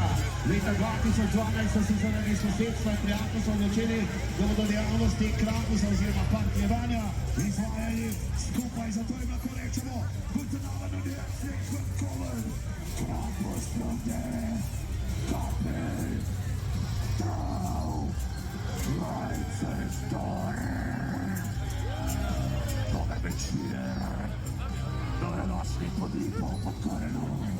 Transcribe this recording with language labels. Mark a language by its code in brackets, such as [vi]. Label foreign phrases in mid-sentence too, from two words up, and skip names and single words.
[sl] Leta 2012 so se zaradi sosedstva in prijateljstva odločili, da bodo dejavnosti Krampusa oziroma partnerjevanja izvajali skupaj, zato je lahko rečemo [de] guten Abend und herzlich willkommen. [sl] Krampus Lunde, Kappel, Trau, Reizestor. Dober večer, dobrodošli pod Lipo pod Korenom.